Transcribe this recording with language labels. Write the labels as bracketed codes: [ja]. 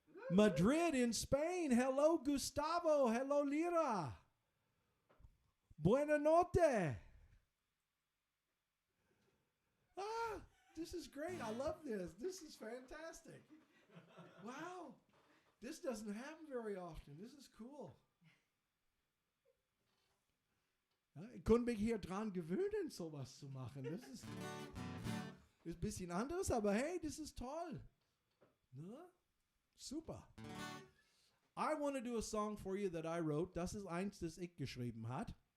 [en] Madrid in Spain. Hello, Gustavo. Hello, Lira. [it] Buena notte. [en] This is great. I love this. This is fantastic. Wow. This doesn't happen very often. This is cool. [de] Ja, ich konnte mich hier dran gewöhnen, sowas zu machen. Das ist ein bisschen anderes, aber hey, das ist toll. Ne? Super. [en] I want to do a song for you that I wrote. [de] Das ist eins, das ich geschrieben hat.